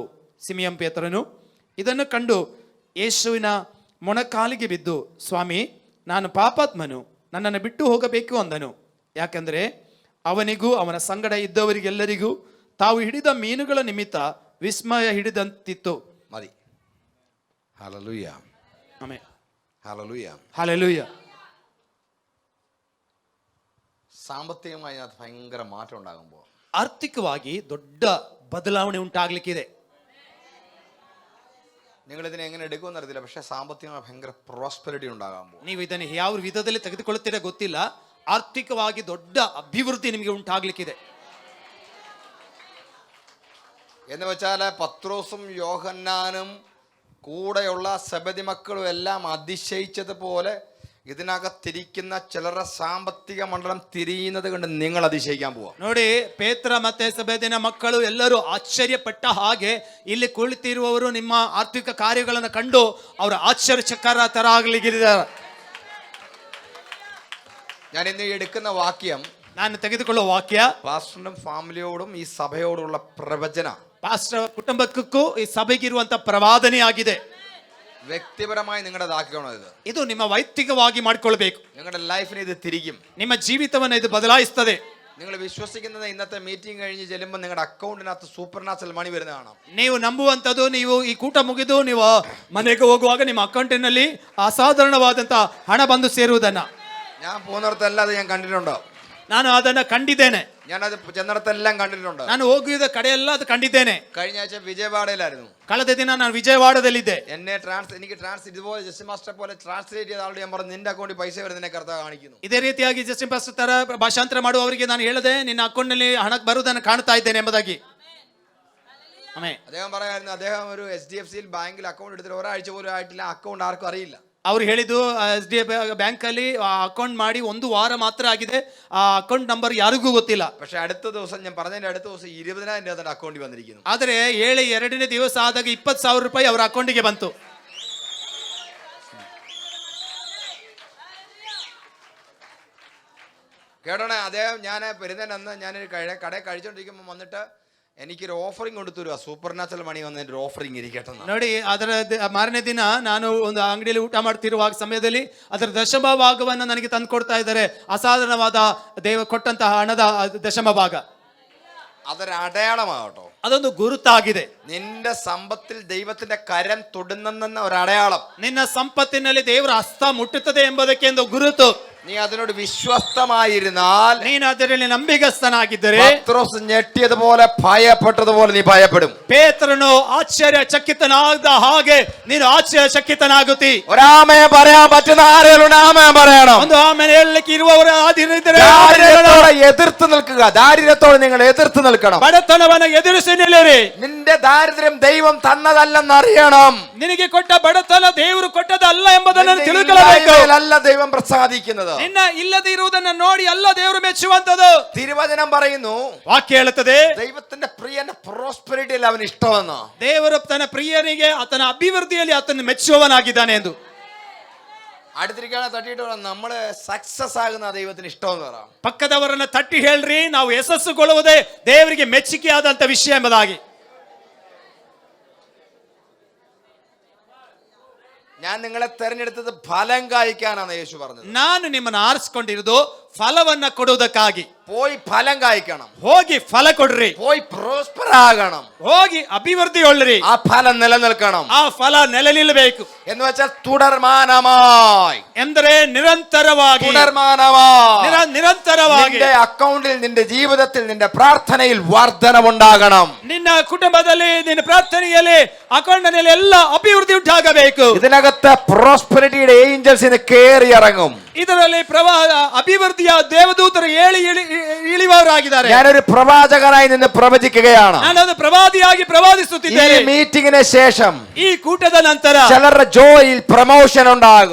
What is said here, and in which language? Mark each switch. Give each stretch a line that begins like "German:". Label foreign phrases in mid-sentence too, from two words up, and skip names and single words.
Kannada: ಸಿಮಿಯೋನ್ ಪೇತ್ರನು ಇದನ್ನು ಕಂಡು ಯೇಸುವಿನ ಮೊಣಕಾಲಿಗೆ ಬಿದ್ದು, ಸ್ವಾಮಿ, ನಾನು ಪಾಪಾತ್ಮನು, ನನ್ನನ್ನು ಬಿಟ್ಟು ಹೋಗಬೇಕು ಅಂದನು. ಯಾಕೆಂದರೆ ಅವನಿಗೂ ಅವನ ಸಂಗಡ ಇದ್ದವರಿಗೆಲ್ಲರಿಗೂ ತಾವು ಹಿಡಿದ ಮೀನುಗಳ ನಿಮಿತ್ತ ವಿಸ್ಮಯ ಹಿಡಿದಂತಿತ್ತು.
Malayalam: മതി. ഹല്ലേലൂയ.
Kannada: ಆಮೆನ್.
Malayalam: ഹല്ലേലൂയ.
Kannada: ಹಲ್ಲೆಲೂಯ.
Malayalam: സാമ്പത്തികമായി അതിനകത്ത് ഭയങ്കര മാറ്റം ഉണ്ടാകുമ്പോൾ
Kannada: ಆರ್ಥಿಕವಾಗಿ ದೊಡ್ಡ ಬದಲಾವಣೆ ಉಂಟಾಗ್ಲಿಕ್ಕಿದೆ.
Malayalam: നിങ്ങൾ ഇതിനെ എങ്ങനെ എടുക്കുമെന്ന് അറിയത്തില്ല, പക്ഷെ സാമ്പത്തികമായി ഭയങ്കര പ്രോസ്പെരിറ്റി ഉണ്ടാകുമ്പോൾ
Kannada: ನೀವು ಇದನ್ನು ಯಾವ ವಿಧದಲ್ಲಿ ತೆಗೆದುಕೊಳ್ಳುತ್ತೀರಾ ಗೊತ್ತಿಲ್ಲ, ಆರ್ಥಿಕವಾಗಿ ದೊಡ್ಡ ಅಭಿವೃದ್ಧಿ ನಿಮಗೆ ಉಂಟಾಗ್ಲಿಕ್ಕಿದೆ.
Malayalam: എന്ന് വെച്ചാൽ പത്രോസും യോഹന്നാനും കൂടെയുള്ള സെബദി മക്കളും എല്ലാം അതിശയിച്ചതുപോലെ ഇതിനകത്തിരിക്കുന്ന ചിലരുടെ സാമ്പത്തിക മണ്ഡലം തിരിയുന്നത് കൊണ്ട് നിങ്ങൾ അതിശയിക്കാൻ പോവാ.
Kannada: ನೋಡಿ, ಪೇತ್ರ ಮತ್ತೆ ಸೆಬೆದಿನ ಮಕ್ಕಳು ಎಲ್ಲರೂ ಆಶ್ಚರ್ಯಪಟ್ಟ ಹಾಗೆ ಇಲ್ಲಿ ಕುಳಿತಿರುವವರು ನಿಮ್ಮ ಆರ್ಥಿಕ ಕಾರ್ಯಗಳನ್ನು ಕಂಡು ಅವರು ಆಶ್ಚರ್ಯಚಕರಾಗಲಿದ್ದಾರೆ.
Malayalam: ഞാൻ ഇന്ന് എടുക്കുന്ന വാക്യം,
Kannada: ನಾನು ತೆಗೆದುಕೊಳ್ಳುವ ವಾಕ್ಯ
Malayalam: പാസ്റ്ററിനും ഫാമിലിയോടും ഈ സഭയോടുള്ള പ്രവചന,
Kannada: ಪಾಸ್ಟರ್ ಕುಟುಂಬಕ್ಕೂ ಈ ಸಭೆಗಿರುವಂತ ಪ್ರವಾದನೆ ಆಗಿದೆ.
Malayalam: വ്യക്തിപരമായി നിങ്ങളുടേതാക്കണം.
Kannada: ಇದು ನಿಮ್ಮ ವೈಯಕ್ತಿಕವಾಗಿ ಮಾಡಿಕೊಳ್ಬೇಕು.
Malayalam: നിങ്ങളുടെ ലൈഫിനെ ഇത് തിരിക്കും,
Kannada: ನಿಮ್ಮ ಜೀವಿತವನ್ನು ಇದು ಬದಲಾಯಿಸ್ತದೆ.
Malayalam: നിങ്ങൾ വിശ്വസിക്കുന്നത് ഇന്നത്തെ മീറ്റിംഗ് കഴിഞ്ഞ് ചെല്ലുമ്പോൾ നിങ്ങളുടെ അക്കൗണ്ടിനകത്ത്
English: supernatural money
Malayalam: വരുന്ന കാണാം.
Kannada: ನೀವು ನಂಬುವಂಥದ್ದು, ನೀವು ಈ ಕೂಟ ಮುಗಿದು ನೀವು ಮನೆಗೆ ಹೋಗುವಾಗ ನಿಮ್ಮ ಅಕೌಂಟಿನಲ್ಲಿ ಅಸಾಧಾರಣವಾದಂತ ಹಣ ಬಂದು ಸೇರುವುದನ್ನ
Malayalam: ഞാൻ പോകുന്നിടത്തെല്ലാം അത് ഞാൻ കണ്ടിട്ടുണ്ടോ?
Kannada: ನಾನು ಅದನ್ನ ಕಂಡಿದ್ದೇನೆ.
Malayalam: ഞാനത് ചെന്നിടത്തെല്ലാം കണ്ടിട്ടുണ്ട്.
Kannada: ನಾನು ಹೋಗಿದ ಕಡೆಯೆಲ್ಲ ಅದು ಕಂಡಿದ್ದೇನೆ.
Malayalam: കഴിഞ്ഞ ആഴ്ച വിജയവാഡയിലായിരുന്നു.
Kannada: ಕಳೆದ ದಿನ ನಾನು ವಿಜಯವಾಡದಲ್ಲಿದ್ದೆ.
Malayalam: എനിക്ക് ഇതുപോലെ ജസ്റ്റ് മാസ്റ്റർ പോലെ ട്രാൻസ്ലേറ്റ് ചെയ്ത ആളുടെ ഞാൻ പറഞ്ഞു, നിന്റെ അക്കൗണ്ടിൽ പൈസ വരുന്നതിനെ കർത്താവ് കാണിക്കുന്നു.
Kannada: ಇದೇ ರೀತಿಯಾಗಿ ಜಸ್ಟಿನ್ ಪಾಸ್ಟರ್ ತರ ಭಾಷಾಂತರ ಮಾಡುವವರಿಗೆ ನಾನು ಹೇಳಿದೆ, ನಿನ್ನ ಅಕೌಂಟ್ ನಲ್ಲಿ ಹಣ ಬರುವುದನ್ನು ಕಾಣ್ತಾ ಇದ್ದೇನೆ ಎಂಬುದಾಗಿ. ಆಮೆನ್.
Malayalam: അദ്ദേഹം പറയായിരുന്നു, അദ്ദേഹം ഒരു HDFC ബാങ്കിൽ അക്കൗണ്ട് എടുത്തിട്ട് ഒരാഴ്ച പോലും ആയിട്ടില്ല, അക്കൗണ്ട് ആർക്കും അറിയില്ല.
Kannada: ಅವ್ರು ಹೇಳಿದ್ದು, SDF ಬ್ಯಾಂಕ್ ಅಲ್ಲಿ ಅಕೌಂಟ್ ಮಾಡಿ 1 ವಾರ ಮಾತ್ರ ಆಗಿದೆ, ಆ
English: account number
Kannada: ಯಾರಿಗೂ ಗೊತ್ತಿಲ್ಲ.
Malayalam: പക്ഷെ അടുത്ത ദിവസം ഞാൻ പറഞ്ഞതിന്റെ അടുത്ത ദിവസം 20,000 രൂപ അക്കൗണ്ടിൽ വന്നിരിക്കുന്നു.
Kannada: ಆದರೆ 2ನೇ ದಿವಸ ಆದಾಗ 20,000 ರೂಪಾಯಿ ಅವರ ಅಕೌಂಟಿಗೆ ಬಂತು.
Malayalam: കേട്ടോണേ, അദ്ദേഹം ഞാൻ പെരുന്നതിനന്ന് ഞാനൊരു കടയിൽ കഴിച്ചോണ്ടിരിക്കുമ്പോൾ വന്നിട്ട് എനിക്കൊരു ഓഫറിംഗ് കൊടുത്തു,
English: supernatural money
Malayalam: വന്നതിന്റെ ഒരു ഓഫറിംഗ് ಇರಿಕಟ್ಟೆ.
Kannada: ನೋಡಿ, ಅದರ ಮಾರನೇ ದಿನ ನಾನು ಒಂದು ಅಂಗಡಿಯಲ್ಲಿ ಊಟ ಮಾಡ್ತಿರುವ ಸಮಯದಲ್ಲಿ ಅದರ ದಶಮಭಾಗವನ್ನು ನನಗೆ ತಂದು ಕೊಡ್ತಾ ಇದ್ದಾರೆ. ಅಸಾಧಾರಣವಾದ ದೇವ ಕೊಟ್ಟಂತಹ ಹಣದ ದಶಮಭಾಗ.
Malayalam: അതൊരു അടയാളമാകട്ടോ,
Kannada: ಅದೊಂದು ಗುರುತಾಗಿದೆ.
Malayalam: നിന്റെ സമ്പത്തിൽ ദൈവത്തിന്റെ കരം തൊടുന്നെന്ന ഒരു അടയാളം.
Kannada: ನಿನ್ನ ಸಂಪತ್ತಿನಲ್ಲಿ ದೇವರ ಹಸ್ತ ಮುಟ್ಟುತ್ತದೆ ಎಂಬುದಕ್ಕೆ ಒಂದು ಗುರುತು.
Malayalam: നീ അതിനോട് വിശ്വസ്തമായിരുന്നാൽ,
Kannada: ನೀನು ಅದರಲ್ಲಿ ನಂಬಿಗಸ್ತನಾಗಿದ್ದರೆ,
Malayalam: പത്രോസ് ഞെട്ടിയതുപോലെ ഭയപ്പെട്ടതുപോലെ നീ ഭയപ്പെടും.
Kannada: ಪೇತ್ರನು ಆಶ್ಚರ್ಯಚಕಿತನಾದ ಹಾಗೆ ನೀನು ಆಶ್ಚರ್ಯಚಕಿತನಾಗುತ್ತಿ.
Malayalam: ഒരാമയെ പറയാൻ പറ്റുന്ന ആരെങ്കിലും ആമയെ പറയണം.
Kannada: ಒಂದು ಆಮೇಲೆ ಹೇಳಲಿಕ್ಕೆ ಇರುವವರು
Malayalam: ദാരിദ്ര്യത്തോടെ എതിർത്ത് നിൽക്കുക. ദാരിദ്ര്യത്തോടെ നിങ്ങൾ എതിർത്ത് നിൽക്കണം.
Kannada: ಬಡತನವನ್ನು ಎದುರಿಸಿ ನಿಲ್ಲಿರಿ.
Malayalam: നിന്റെ ദാരിദ്ര്യം ദൈവം തന്നതല്ലെന്ന് അറിയണം.
Kannada: ನಿನಗೆ ಕೊಟ್ಟ ಬಡತನ ದೇವರು ಕೊಟ್ಟದಲ್ಲ ಎಂಬುದನ್ನು ತಿಳ್ಕೊಳ್ಳಬೇಕು.
Malayalam: അല്ല ദൈവം പ്രസാദിക്കുന്നത്.
Kannada: ನಿನ್ನ ಇಲ್ಲದೆ ಇರುವುದನ್ನು ನೋಡಿ ಅಲ್ಲ ದೇವರು ಮೆಚ್ಚುವಂತದ್ದು.
Malayalam: തിരുവചനം പറയുന്നു,
Kannada: ವಾಕ್ಯ ಹೇಳುತ್ತದೆ,
Malayalam: ദൈവത്തിന്റെ പ്രിയന്റെ പ്രോസ്പെരിറ്റിയിൽ അവന് ഇഷ്ടമെന്ന്.
Kannada: ದೇವರು ತನ್ನ ಪ್ರಿಯನಿಗೆ ಆತನ ಅಭಿವೃದ್ಧಿಯಲ್ಲಿ ಆತನ ಮೆಚ್ಚುವವನಾಗಿದ್ದಾನೆ ಎಂದು.
Malayalam: അടുത്തിരിക്കാതെ തട്ടിയിട്ട് നമ്മള് സക്സസ് ആകുന്ന ദൈവത്തിന് ഇഷ്ടമെന്ന് പറയാം.
Kannada: ಪಕ್ಕದವರನ್ನ ತಟ್ಟಿ ಹೇಳ್ರಿ, ನಾವು ಯಶಸ್ಸುಗೊಳ್ಳುವುದೇ ದೇವರಿಗೆ ಮೆಚ್ಚುಗೆ ಆದಂತ ವಿಷಯ ಎಂಬುದಾಗಿ.
Malayalam: ഞാൻ നിങ്ങളെ തെരഞ്ഞെടുത്തത് ഫലം കായ്ക്കാനാണ് യേശു പറഞ്ഞത്.
Kannada: ನಾನು ನಿಮ್ಮನ್ನು ಆರಿಸಿಕೊಂಡಿರುವುದು ಫಲವನ್ನ ಕೊಡುವುದಕ್ಕಾಗಿ.
Malayalam: പോയി ഫലം കായ്ക്കണം,
Kannada: ಹೋಗಿ ಫಲ ಕೊಡ್ರಿ,
Malayalam: പോയി പ്രോസ്പർ ആകണം,
Kannada: ಹೋಗಿ ಅಭಿವೃದ್ಧಿ ಒಳ್ಳ್ರಿ,
Malayalam: ആ ഫലം നിലനിൽക്കണം.
Kannada: ಆ ಫಲ ನೆಲೆ ನಿಲ್ಲಬೇಕು.
Malayalam: എന്ന് വെച്ചാൽ തുടർമാനമായി,
Kannada: ಎಂದರೆ ನಿರಂತರವಾಗಿ,
Malayalam: തുടർമാനമായി
Kannada: ನಿರಂತರವಾಗಿ
Malayalam: നിന്റെ അക്കൗണ്ടിൽ, നിന്റെ ജീവിതത്തിൽ, നിന്റെ പ്രാർത്ഥനയിൽ വർധനവുണ്ടാകണം.
Kannada: ನಿನ್ನ ಕುಟುಂಬದಲ್ಲಿ, ನಿನ್ನ ಪ್ರಾರ್ಥನೆಯಲ್ಲಿ, ಅಕೌಂಟ್ನಲ್ಲಿ ಎಲ್ಲ ಅಭಿವೃದ್ಧಿ ಉಂಟಾಗಬೇಕು.
Malayalam: ഇതിനകത്ത് പ്രോസ്പെരിറ്റിയുടെ ഏഞ്ചൽസ് ഇന്ന് കയറി ഇറങ്ങും.
Kannada: ಇದರಲ್ಲಿ ಅಭಿವೃದ್ಧಿಯ ದೇವದೂತರು ಇಳಿವವರಾಗಿದ್ದಾರೆ.
Malayalam: ഞാനൊരു പ്രവാചകനായി നിന്ന് പ്രവചിക്കുകയാണ്.
Kannada: ನಾನದು ಪ್ರವಾದಿಯಾಗಿ
Malayalam: ഈ
Kannada: ಪ್ರವಾದಿಸುತ್ತಿದ್ದೇನೆ.
Malayalam: മീറ്റിംഗിന് ശേഷം
Kannada: ಈ ಕೂಟದ ನಂತರ
Malayalam: ചിലരുടെ ജോലിയിൽ പ്രമോഷൻ ഉണ്ടാകും,